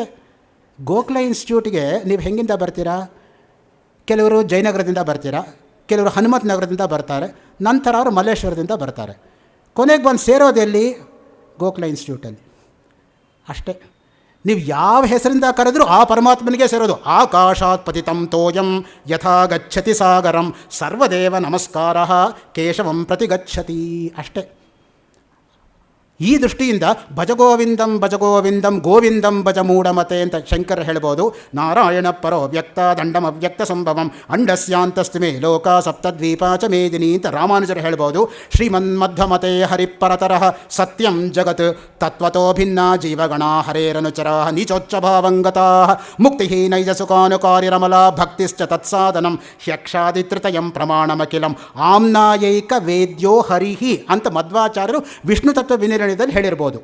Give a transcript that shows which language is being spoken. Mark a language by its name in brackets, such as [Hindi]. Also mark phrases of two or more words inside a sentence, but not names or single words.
[Kannada] ಗೋಖಲೆ ಇನ್ಸ್ಟಿಟ್ಯೂಟ್ಗೆ ನೀವು ಹೆಂಗಿಂದ ಬರ್ತೀರಾ? ಕೆಲವರು ಜಯನಗರದಿಂದ ಬರ್ತೀರಾ, ಕೆಲವರು ಹನುಮತ್ ನಗರದಿಂದ ಬರ್ತಾರೆ, ನಂತರ ಅವರು ಮಲ್ಲೇಶ್ವರದಿಂದ ಬರ್ತಾರೆ. ಕೊನೆಗೆ ಬಂದು ಸೇರೋದೆಲ್ಲಿ? ಗೋಖಲೆ ಇನ್ಸ್ಟಿಟ್ಯೂಟಲ್ಲಿ. ಅಷ್ಟೇ. ನೀವು ಯಾವ ಹೆಸರಿಂದ ಕರೆದ್ರೂ ಆ ಪರಮಾತ್ಮನಿಗೆ ಸೇರೋದು. [Sanskrit] ಆಕಾಶಾತ್ ಪತಿತಂ ತೋಯಂ ಯಥಾ ಗಚ್ಚತಿ ಸಾಗರಂ ಸರ್ವದೇವ ನಮಸ್ಕಾರ ಕೇಶವಂ ಪ್ರತಿ ಗಚ್ಚತಿ. ಅಷ್ಟೇ. [Kannada] ಈ ದೃಷ್ಟಿಯಿಂದ [Sanskrit] ಭಜಗೋವಿಂದಂ ಭಜಗೋವಿಂದಂ ಗೋವಿಂದಂ ಭಜ ಮೂಢಮತೆ [Kannada] ಅಂತ ಶಂಕರ ಹೇಳ್ಬೋದು. [Sanskrit] ನಾರಾಯಣ ಪರೋ ವ್ಯಕ್ತ ದಂಡಂ ಅವ್ಯಕ್ತ ಸಂಭವಂ ಅಂಡಸ್ಯಾಂತಸ್ತಿ ಮೇ ಲೋಕ ಸಪ್ತದ್ವೀಪ ಚ ಮೇದಿನಿ [Kannada] ಅಂತ ರಾಮಾನುಜರು ಹೇಳ್ಬೋದು. [Sanskrit] ಶ್ರೀಮನ್ಮಧ್ವಮತೆ ಹರಿಪರತರಃ ಸತ್ಯಂ ಜಗತ್ ತತ್ವತೋ ಭಿನ್ನ ಜೀವಗಣ ಹರೇರನುಚರಾ ನೀಚೋಚ್ಚಭಾವಂಗತಾ ಮುಕ್ತಿ ನೈಜ ಸುಖಾನುಕಾರ್ಯರಮಲ ಭಕ್ತಿಶ್ಚ ತತ್ಸಾಧನಂ ಹ್ಯಕ್ಷಾದಿತೃತಯಂ ಪ್ರಮಾಣಮಖಿಲಂ ಆಮ್ನಾಯೈಕ ವೇದ್ಯೋ ಹರಿಹಿ [Kannada] ಅಂತ ಮಧ್ವಾಚಾರ್ಯರು ವಿಷ್ಣು ತತ್ವ ವಿನಿರ್ಣಯದಲ್ಲಿ ಹೇಳಿರ್ಬೋದು.